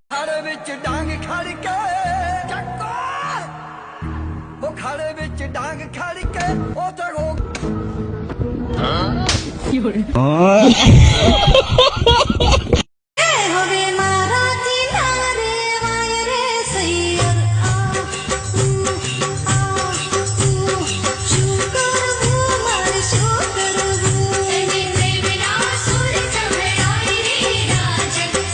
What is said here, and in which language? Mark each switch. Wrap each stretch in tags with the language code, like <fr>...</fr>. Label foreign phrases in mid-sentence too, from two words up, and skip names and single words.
<pa>ખાડે ਵਿੱਚ ਡਾਂਗ ਖੜ ਕੇ ਚੱਕੋ ਉਹ ਖਾੜੇ ਵਿੱਚ ਡਾਂਗ ਖੜ ਕੇ ਉਹ ਤੇ</pa> <gu>હવે મારાથી ના રેવાય રે સૈયર શું કરવું મારે શું કરવું એને પ્રેમના સુર સંભળાય રે રાજન</gu>